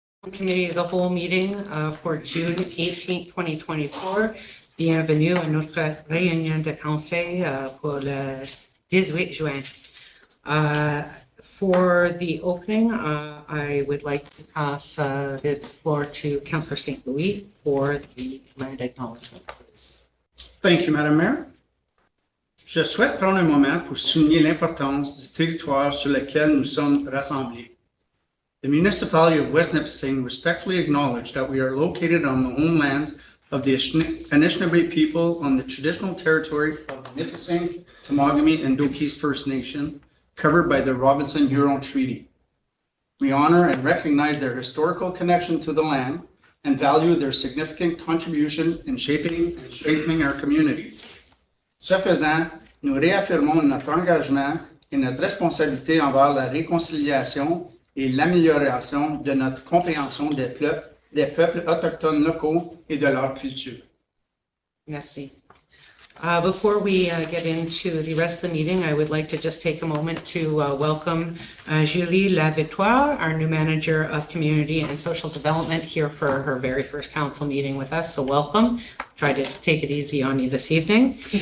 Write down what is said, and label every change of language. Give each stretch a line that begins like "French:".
English: Committee of the whole meeting for June 18, 2024.
French: Bienvenue à notre réunion de conseil pour le 18 juin.
English: For the opening, I would like to pass the floor to Councillor St. Louis for the land acknowledgement, please. Thank you, Madam Mayor.
French: Je souhaite prendre un moment pour souligner l'importance du territoire sur lequel nous sommes rassemblés.
English: The municipality of West Nipissing respectfully acknowledge that we are located on the homeland of the Anishinaabe people on the traditional territory of the Nipissing, Temagami, and Dokis First Nation, covered by the Robinson-Huron Treaty. We honor and recognize their historical connection to the land and value their significant contribution in shaping and strengthening our communities.
French: Ce faisant, nous réaffirmons notre engagement et notre responsabilité envers la réconciliation et l'amélioration de notre compréhension des peuples autochtones locaux et de leur culture. Merci.
English: Before we get into the rest of the meeting, I would like to just take a moment to welcome Julie Lavictoire, our new Manager of Community and Social Development, here for her very first council meeting with us. So welcome. Try to take it easy on you this evening.